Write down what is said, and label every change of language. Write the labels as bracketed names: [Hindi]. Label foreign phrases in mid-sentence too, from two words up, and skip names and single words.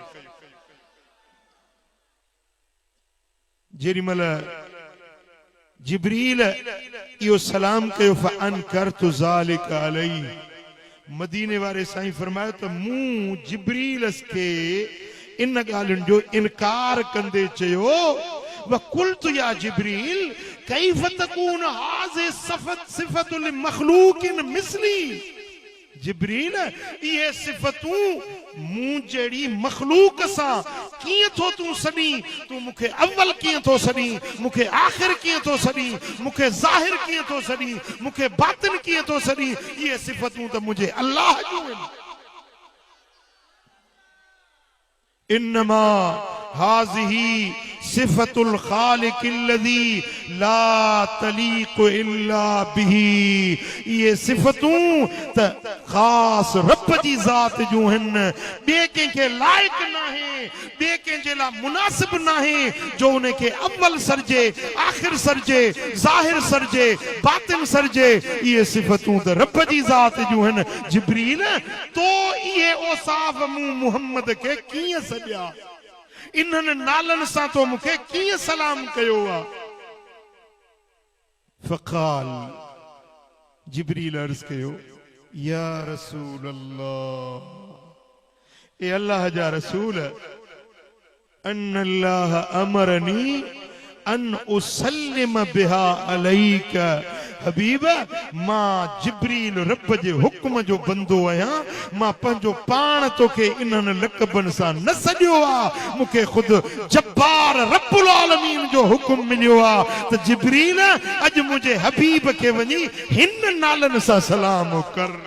[Sindhi] जेॾीमहिल जिब्रील इहो सलाम कयो [Arabic] فأنكرت ذلك عليه [Sindhi] मदीने वारे साईं फरमायो त मूं जिब्रील खे इन ॻाल्हियुनि जो इनकार कंदे चयो [Arabic] وقلت يا جبريل كيف تكون هذه صفة لمخلوق مثلي. [Sindhi] जिब्रील ये सिफ़तूं मूं जहिड़ी मखलूक सां कीअं थो तूं सॾी तूं मूंखे अव्वल कीअं थो सॾी मूंखे आख़िर कीअं थो सॾी मूंखे ज़ाहिर कीअं थो सॾी मूंखे बातिन कीअं थो सॾी ये सिफ़तूं त मुंहिंजे अल्लाह जूं आहिनि। [Arabic] إنما هذه صفة الخالق الذي لا تليق إلا به. [Sindhi] ये सिफ़तूं त ख़ास रब जी ज़ात जूं आहिनि ॿिए कंहिंखे लाइक़ नाहे ॿिए कंहिंजे लाइ मुनासिब नाहे जो उनखे अव्वल सरजे आख़िर सरजे ज़ाहिर सरजे बातिन सरजे। ये सिफ़तूं त रब जी ज़ात जूं आहिनि। जिब्रील तो इहे औसाफ मूं मुहम्मद खे कीअं सॾिया इन्हनि नालनि सां तो मूंखे कीअं सलाम कयो आहे। फ़क़ाल जिब्रील अर्ज़ कयो [Arabic] يا رسول الله [Sindhi] ए अल्लाह जा रसूल [Arabic] أن الله أمرني أن أسلم بها عليك [Sindhi] हबीब मां जिब्रील रब जे हुक्म जो बंदो आहियां मां पंहिंजो पाण तोखे इन्हनि लक़बनि सां न सॾियो आहे मूंखे ख़ुदि जब्बार रब्बुल आलमीन जो हुक्म मिलियो आहे त जिब्रील अॼु मुंहिंजे हबीब खे वञी हिन नालनि सां सलाम कर।